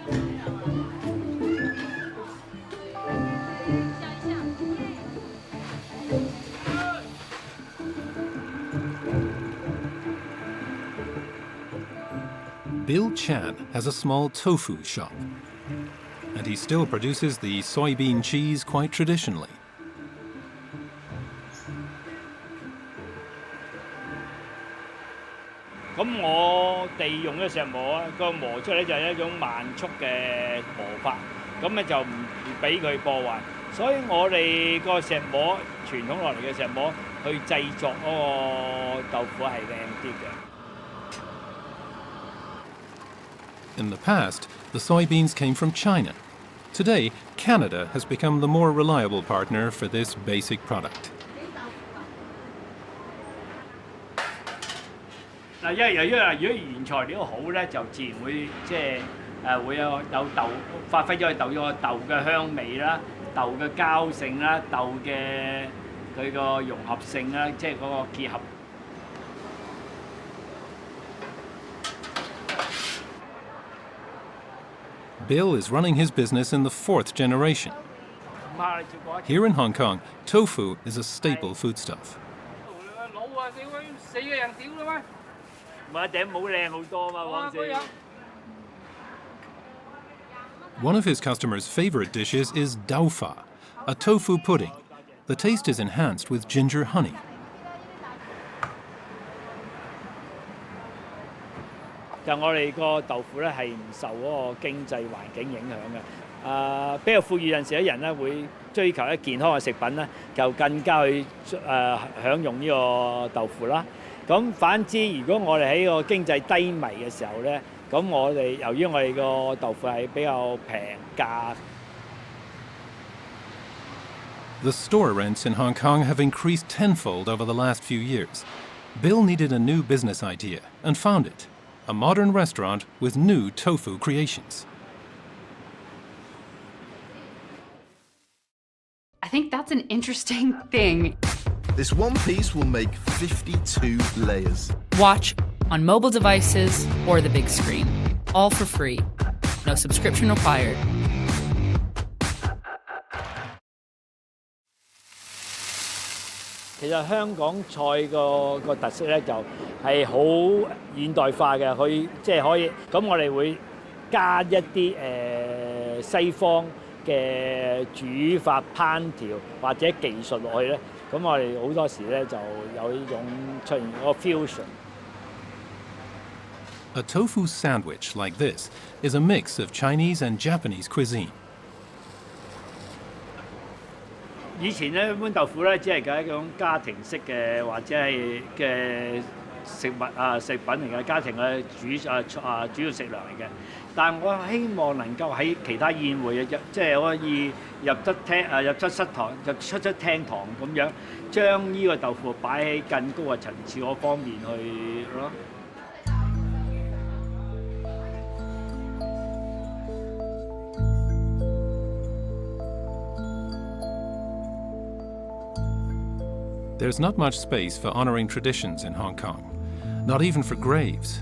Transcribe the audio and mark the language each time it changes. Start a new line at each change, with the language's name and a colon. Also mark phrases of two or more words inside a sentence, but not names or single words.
English: Bill Chan has a small tofu shop, and he still produces the soybean cheese quite traditionally.
Cantonese: 咁我哋用嘅石磨啊，個磨出嚟就係一種慢速嘅磨法，咁咧就唔俾佢破壞，所以我哋個石磨傳統落嚟嘅石磨去製作嗰個豆腐係靚啲嘅。
English: In the past, the soybeans came from China. Today, Canada has become the more reliable partner for this basic product.
Cantonese: 嗱，因為由於如果原材料好咧，就自然會即係會有豆發揮咗佢豆嘅香味啦、豆嘅膠性啦、豆嘅佢個融合性啦，即係嗰個結合。
English: Bill is running his business in the 4th generation. Here in Hong Kong, tofu is a staple foodstuff. One of his customers' favorite dishes is dao fa, a tofu pudding. The taste is enhanced with ginger honey.
Cantonese: 就我哋個豆腐咧係唔受嗰個經濟環境影響嘅。比較富裕陣時嘅人咧會追求一健康嘅食品咧，就更加去享用呢個豆腐啦。咁反之，如果我哋喺個經濟低迷嘅時候咧，咁我哋由於我哋個豆腐係比較平價。
English: The store rents in Hong Kong have increased tenfold over the last few years. Bill needed a new business idea and found it. A modern restaurant with new tofu creations. I think that's an interesting thing. This one piece will make 52 layers. Watch on mobile devices or the big screen. All for free. No subscription required.
Cantonese: 其實香港菜個特色咧就係好現代化嘅，佢即係可以咁我哋會加一啲西方嘅煮法烹調或者技術落去咧，咁我哋好多時咧就有呢種出現個 fusion。
English: A tofu sandwich like this is a mix of Chinese and Japanese cuisine.
Cantonese: 以前咧一般豆腐咧只係一種家庭式嘅或者係嘅食品嚟嘅，家庭嘅主要食糧嚟嘅。但我希望能夠喺其他宴會即係可以入出室堂、出廳堂咁樣，將呢個豆腐擺喺更高嘅層次嗰方面去咯。
English: There's not much space for honoring traditions in Hong Kong, not even for graves.